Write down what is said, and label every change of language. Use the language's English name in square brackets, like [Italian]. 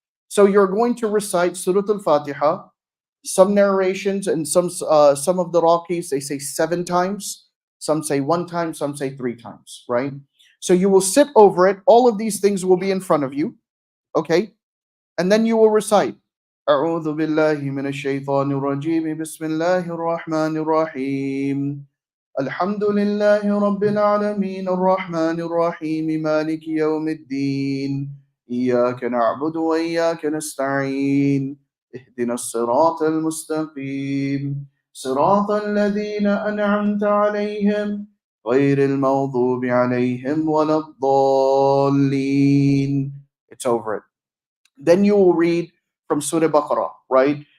[English] So you're going to recite Surah Al-Fatiha. Some narrations and some of the Raqis, they say 7 times. Some say 1 time, some say 3 times, right? So you will sit over it. All of these things will be in front of you, okay? And then you will recite. [Arabic] أعوذ بالله من الشيطان الرجيم بسم الله الرحمن الرحيم الحمد لله رب العالمين الرحمن الرحيم مالك يوم الدين إياك نعبد وإياك نستعين اهدنا الصراط المستقيم صراط الذين أنعمت عليهم غير المغضوب عليهم ولا الضالين. [English] It's over it. Then you will read from Surah Baqarah, right?